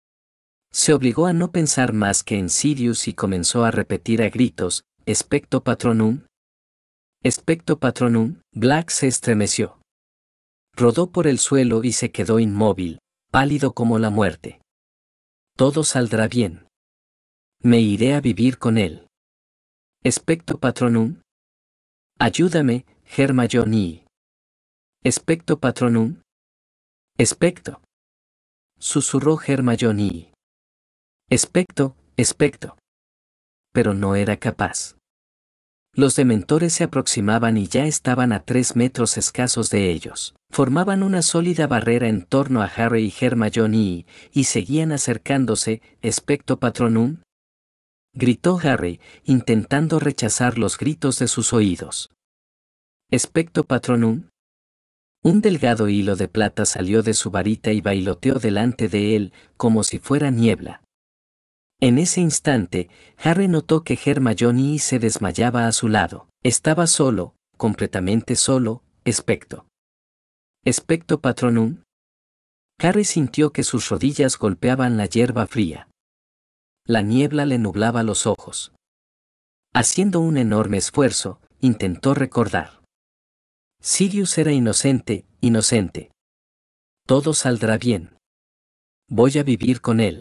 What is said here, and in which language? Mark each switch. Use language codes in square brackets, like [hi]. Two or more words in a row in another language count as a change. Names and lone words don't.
[es] Se obligó a no pensar más que en Sirius y comenzó a repetir a gritos, [la] «Expecto Patronum». «Expecto Patronum». [es] Black se estremeció. Rodó por el suelo y se quedó inmóvil, pálido como la muerte. Todo saldrá bien. Me iré a vivir con él. [la] «Expecto Patronum». [es] «Ayúdame, Hermione». [la] «Expecto Patronum». [es] «Expecto», susurró Hermione. [la] «Expecto, expecto». [es] Pero no era capaz. Los dementores se aproximaban y ya estaban a 3 metros escasos de ellos. Formaban una sólida barrera en torno a Harry y Hermione y seguían acercándose. [la] «Expecto Patronum», [es] gritó Harry, intentando rechazar los gritos de sus oídos. [la] «Expecto Patronum». [es] Un delgado hilo de plata salió de su varita y bailoteó delante de él, como si fuera niebla. En ese instante, Harry notó que Hermione se desmayaba a su lado. Estaba solo, completamente solo. [la] «Expecto. Expecto Patronum». [es] Harry sintió que sus rodillas golpeaban la hierba fría. La niebla le nublaba los ojos. Haciendo un enorme esfuerzo, intentó recordar. Sirius era inocente, inocente. Todo saldrá bien. Voy a vivir con él.